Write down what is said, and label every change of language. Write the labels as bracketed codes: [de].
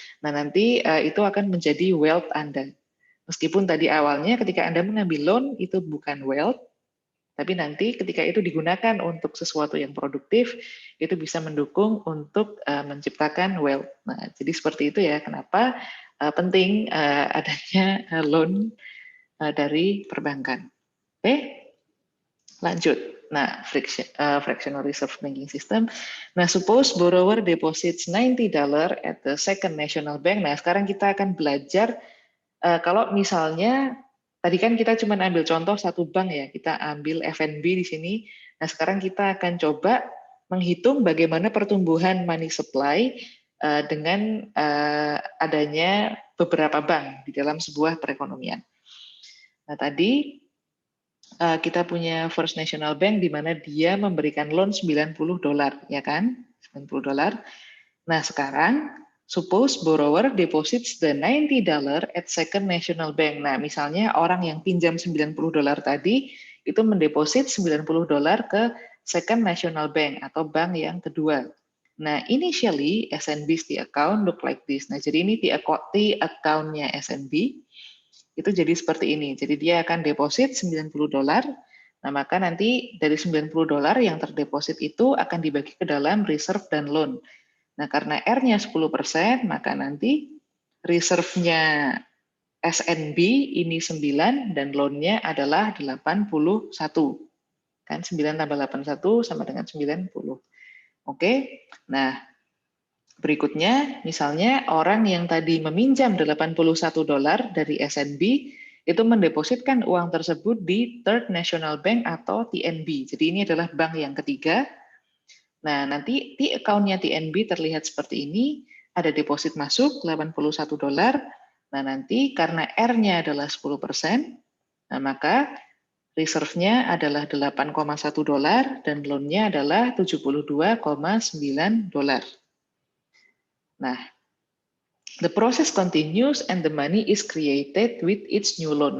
[id] Nah, nanti itu akan menjadi wealth Anda. Meskipun tadi awalnya ketika Anda mengambil loan itu bukan wealth, tapi nanti ketika itu digunakan untuk sesuatu yang produktif, itu bisa mendukung untuk menciptakan wealth. Nah, jadi seperti itu ya, kenapa penting adanya loan dari perbankan. Oke, lanjut. [en] Nah, fractional reserve banking system. Nah, suppose borrower deposits $90 at the Second National Bank. [id] Nah, sekarang kita akan belajar kalau misalnya tadi kan kita cuma ambil contoh satu bank ya, kita ambil FNB di sini. Nah, sekarang kita akan coba menghitung bagaimana pertumbuhan money supply dengan adanya beberapa bank di dalam sebuah perekonomian. Nah, tadi kita punya First National Bank di mana dia memberikan loan $90, ya kan? $90. [en] Nah, sekarang suppose borrower deposits the $90 at Second National Bank. [id] Nah, misalnya orang yang pinjam $90 tadi itu mendeposit $90 ke Second National Bank atau bank yang kedua. [en] Nah, initially SNB's the account look like this. [id] Nah, jadi ini the account-nya SNB itu jadi seperti ini. Jadi dia akan deposit $90. Nah, maka nanti dari $90 yang terdeposit itu akan dibagi ke dalam reserve dan loan. Nah, karena R-nya 10%, maka nanti reserve-nya SNB ini 9 dan loan-nya adalah 81. Kan 9 tambah 81 sama dengan 90. Oke. Nah, berikutnya, misalnya orang yang tadi meminjam $81 dari SNB, itu mendepositkan uang tersebut di Third National Bank atau TNB. Jadi ini adalah bank yang ketiga. Nah, nanti di account-nya TNB terlihat seperti ini, ada deposit masuk $81. Nah, nanti karena R-nya adalah 10%, nah maka reserve-nya adalah $8,1 dan loan-nya adalah $72,9. [en] Nah, the process continues and the money is created with its new loan.